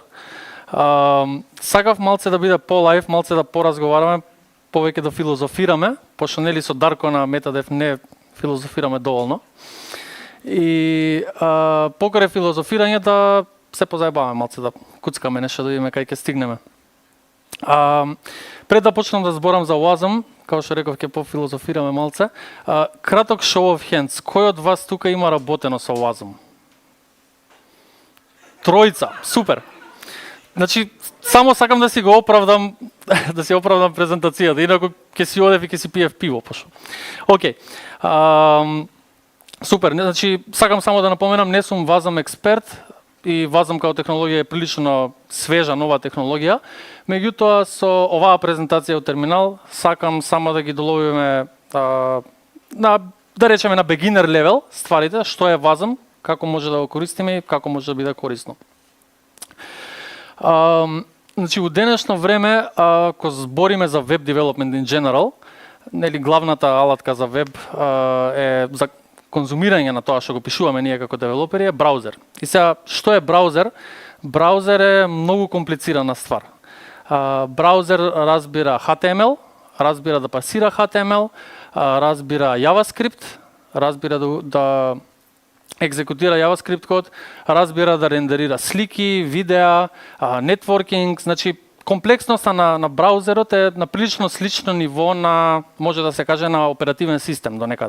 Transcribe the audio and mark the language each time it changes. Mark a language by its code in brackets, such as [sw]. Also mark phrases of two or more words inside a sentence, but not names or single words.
[mk] Сакав малце да биде по-лайв, малце да поразговараме, повеќе да филозофираме, пошто нели со Дарко на Метадев не филозофираме доволно. И покрај филозофирање да се позаебаваме малце, да куцкаме нешто, да видиме кај ќе стигнеме. Пред да почнам да зборам за Wasm, како што реков, ќе пофилозофираме малце. Краток [en] show of hands. [mk] Кој од вас тука има работено со Wasm? Тројца, супер. Значи, само сакам да си го оправдам, да си оправдам презентацијата, инаку ќе си одев и ќе си пиев пиво пошо. Супер, значи сакам само да напоменам, не сум Wasm експерт и Wasm како технологија е прилично свежа, нова технологија. Меѓутоа со оваа презентација од терминал сакам само да ги доловиме на, да речеме, на [en] beginner level [mk] стварите, што е Wasm, како може да го користиме и како може да биде корисно. Значи, во денешно време, ако збориме за [en] web development in general, [mk] нели главната алатка за веб е за конзумирање на тоа што го пишуваме ние како девелопери е браузер. И сега, што е браузер? Браузер е многу комплицирана ствар. Браузер разбира HTML, разбира да пасира HTML, разбира JavaScript, разбира да екзекутира JavaScript код, разбира да рендерира слики, видеа, нетворкинг, значи комплексноста на браузерот е на прилично слично ниво на, може да се каже, на оперативен систем до некаде.